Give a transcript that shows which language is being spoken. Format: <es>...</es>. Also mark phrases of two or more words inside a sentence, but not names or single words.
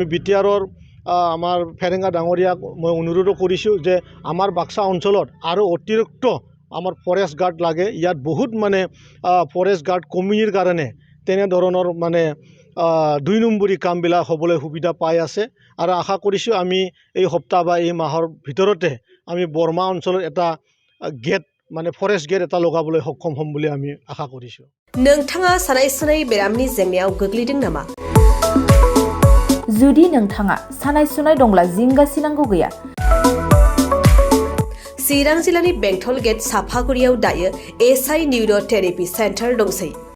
<as>বিটিআৰৰ আমাৰ ফেৰেঙা ডাঙৰীয়াক মই অনুৰোধ কৰিছোঁ যে আমাৰ বাক্সা অঞ্চলত আৰু অতিৰিক্ত আমাৰ ফৰেষ্ট গাৰ্ড লাগে ইয়াত বহুত মানে ফৰেষ্ট গাৰ্ড কমিৰ কাৰণে তেনেধৰণৰ মানে 2 নম্বৰী কামবিলাক হ'বলৈ সুবিধা পাই আছে আৰু আশা কৰিছোঁ আমি এই সপ্তাহ বা এই মাহৰ ভিতৰতে আমি বৰ্মা অঞ্চলত এটা গেট মানে ফৰেষ্ট গেট এটা লগাবলৈ সক্ষম হ'ম বুলি আমি আশা কৰিছোঁ</as> <brx>नोंथाङा सानाय सुनाय बेरामनि जेंनायाव गोग्लैदों नामा जुदि नोंथाङा सानाय सुनाय दंब्ला जिंगासिनांगौ गैया चिरां जिल्लानि बेंटल गेट साफागुरियाव दायो एसआइ निउर' थेरापि सेन्टार दंसै</brx>